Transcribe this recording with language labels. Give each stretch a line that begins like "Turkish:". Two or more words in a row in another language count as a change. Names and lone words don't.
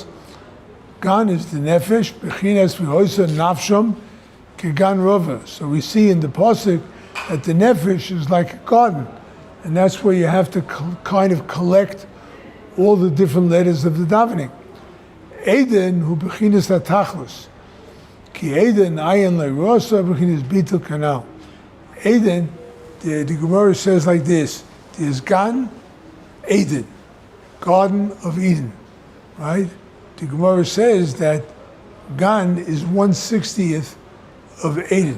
English: Gan is the Nefesh,
Hebrew: בחינת והיתה נפשם כגן רוה.
English: So we see in the Pasuk that the Nefesh is like a garden. And that's where you have to kind of collect all the different letters of the davening.
Hebrew: עדן הוא בחינת התכלית, כי עדן עין לא ראתה בחינת ביטול כנ"ל.
English: Eden, the Gemara says like this: there's Gan, Eden, Garden of Eden, right? The Gemara says that Gan is 1/60th of Eden.